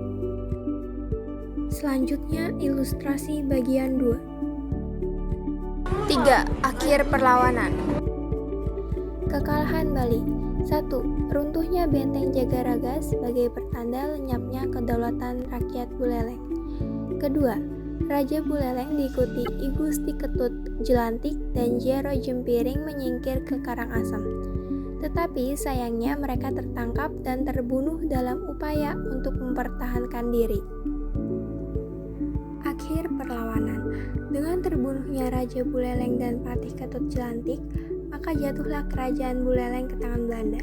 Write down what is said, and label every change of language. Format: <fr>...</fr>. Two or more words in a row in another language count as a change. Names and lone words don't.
<id>Selanjutnya ilustrasi bagian 2. 3. Akhir perlawanan. Kekalahan Bali. 1. Runtuhnya benteng Jagaraga sebagai pertanda lenyapnya kedaulatan rakyat Buleleng. Kedua, Raja Buleleng diikuti I Gusti Ketut Jelantik dan Jero Jempiring menyingkir ke Karangasem. Tetapi sayangnya mereka tertangkap dan terbunuh dalam upaya untuk mempertahankan diri. Akhir perlawanan. Dengan terbunuhnya Raja Buleleng dan Patih Ketut Jelantik, maka jatuhlah kerajaan Buleleng ke tangan Belanda.</id>